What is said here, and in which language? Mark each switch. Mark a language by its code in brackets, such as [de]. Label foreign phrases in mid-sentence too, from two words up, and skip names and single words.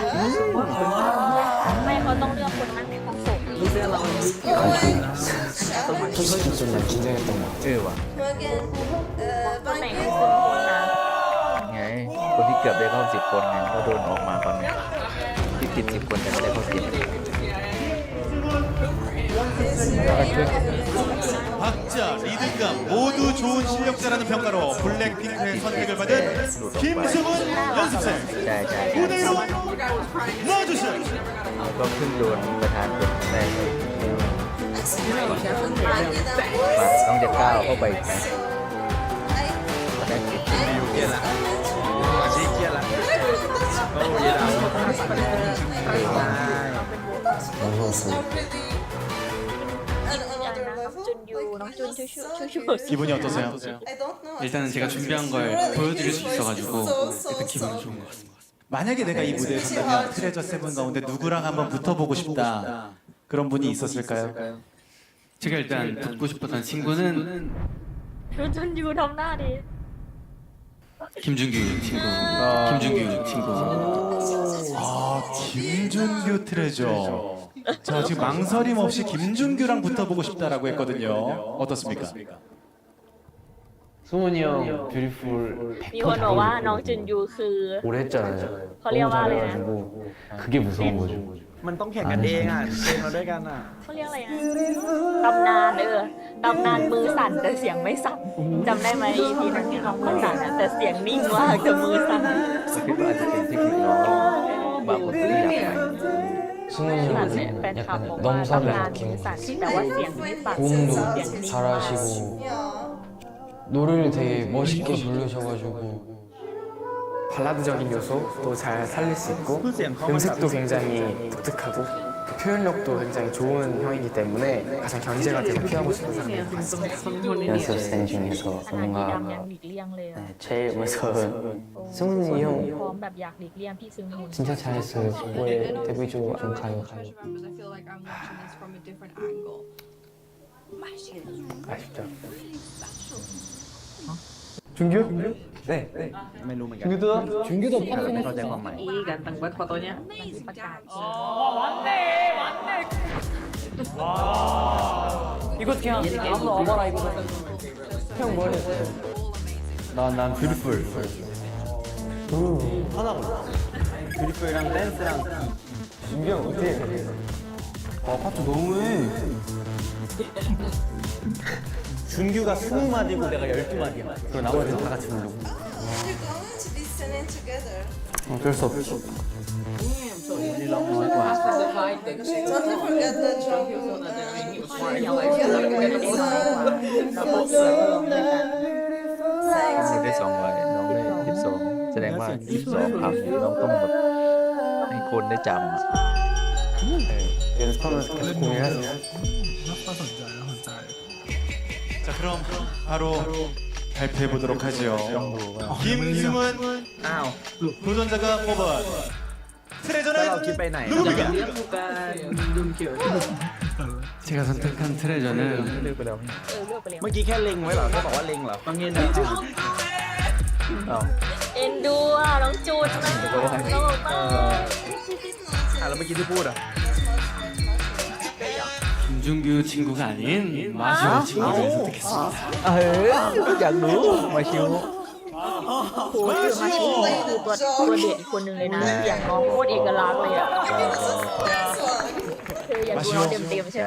[th] ไม่เขาต้องเลือกคนนั่งในห้องส่ง ชื่อว่ะ Again, คนไหน Bangkok. คือคนนะ ไงคนที่เกือบได้เข้า10 คนไงก็โดนออกมาตอนนี้ที่ติด10 คนแต่ไม่ได้เข้า10 [ko] 박자, 리듬감 모두 좋은 실력자라는 평가로 블랙핑크의 선택을 받은 김승훈 연습생 [th] ใช่ใช่ [ko] 무대 위로 나와주세요. [th] แล้วก็เพิ่งโดนประธานกดแรกเลย ต้องจะก้าวเข้าไปอีกนะแรกติด อาชีพเครียดละโอ้ยดาว จุนยูน้องจุนชูชู [ko] 기분이 어떠세요? [en] I don't know. [ko] 일단은 제가 준비한 걸 보여드릴 수 있어가지고 일단 기분이 좋은 것 같습니다. 만약에 내가 이 무대에 선다면 트레저 세븐 가운데 누구랑 한번 붙어보고 싶다 그런 분이 있었을까요? 제가 일단 붙고 싶었던 친구는 [th] จุนยูทำหน้าดิ [ko] 김준규 친구. 김준규 친구. 아 김준규 트레저. 저 지금 망설임 없이 김준규랑 붙어보고 싶다라고 했거든요. 어떻습니까? 승훈이 형 뷰티풀 [th] มีคนบอกว่าน้องจุนยูคือ [ko] 오래 했잖아요. [th] เขาเรียกว่าอะไรนะ [ko] 그게 무서운 거죠. [th] มันต้องแข่งกันเองอ่ะเทรนมาด้วยกันอ่ะ เขาเรียกอะไรนะตำนานตำนานมือสั่นแต่เสียงไม่สั่นจำได้ไหมทีนั้นที่น้องมือสั่นอะแต่เสียงนิ่งมากแต่มือสั่น คิดว่าอาจจะเป็นเทคนิคน้องบางคนที่อยากไป [ko] 승훈이 [th] สั่นเนี่ย [ko] 형은 [th] แฟนคลับบอก [ko] 약간 [th] ว่า [ko] 너무 [th] ตำนาน [ko] 선배 [th] มือ [ko] 느낌. [th] สั่นแต่ว่าเสียงไม่สั่น [ko] 고음도 [th] เสียงนิ่งมาก [ko] 잘하시고 Yeah. 노래를 되게 멋있게 부르셔가지고 발라드적인 요소도 잘 살릴 수 있고 [th] คือเสียงเขามันแบบ [ko] 음색도 굉장히 독특하고 표현력도 굉장히 좋은 형이기 때문에 가장 견제가 되고 피하고 싶은 사람인 것 같습니다. 연습생 중에서 [th] ขนาด [ko] 뭔가 [th] ดำยังหลีกเลี่ยงเลยอะ [ko] 네, 제일 무서운 승훈이 [th] พร้อ [ko] 형 [th] มแบบอยากหลีกเลี่ยงพี่ซึงมุน [ko] 진짜 잘했어요. 왜 데뷔 좀 가요. [en] I feel like I'm watching this from a different angle. [ko] 아쉽죠. 준규? 네. [th] ไม่รู้เหมือนกัน [ko] 준규도? 준규도 [th] ไม่เข้าใจความหมาย [id] I ganteng banget fotonya. [th] ประกาศ [ko] 이거 그냥 아무나 와봐라 이거. 형 뭐해? 난 뷰티풀. 하나가. 뷰티풀이랑 댄스랑 준규 형 어떻게 해? 파트 너무해. 준규가 20마디고 내가 12마디야. 그리고 나머지는 다 같이 부르고. [en] You're going to be singing together. [ko] 어쩔 수 없지. [en] Totally forget the drum. Sang [th] ได้ 2 วันน้องได้12แสดงว่า12ครั้งน้องต้องแบบให้คนได้จำ [ko] 연습하면서 계속 고민하지. [th] น่าสนใจน่าสนใจ [ko] 자 그럼 바로 발표해 보도록 하죠. 김승훈 [th] อ้าว [ko] 도전자가 뽑은 [th] แล้วเราคิด [ko] 트레저는 [th] ไปไหน [ko] 누굽니까? [id] Dia bukan Junkyo. [ko] 제가 선택한 트레저는 [th] เลือกไปแล้ว เลือกไปแล้ว เมื่อกี้แค่เล็งไว้เหรอเขาบอกว่าเล็งเหรอ [id] Panggil dah. [th] อ้าว เอ็นดูอ่ะน้องจูนนะน้องบอกว่า แล้วเมื่อกี้ที่พูดอ่ะ [ko] 김준규 친구가 아닌 마시오 친구를 선택했습니다. [th] อยากรู้มาชิว โอ้ยมาชิโร่คือตัวเด็กอีกคนหนึ่งเลยนะเสียงน้องโคตรเอกลักษณ์เลยอ่ะคืออยากดูน้องเต็มๆใช่ไหม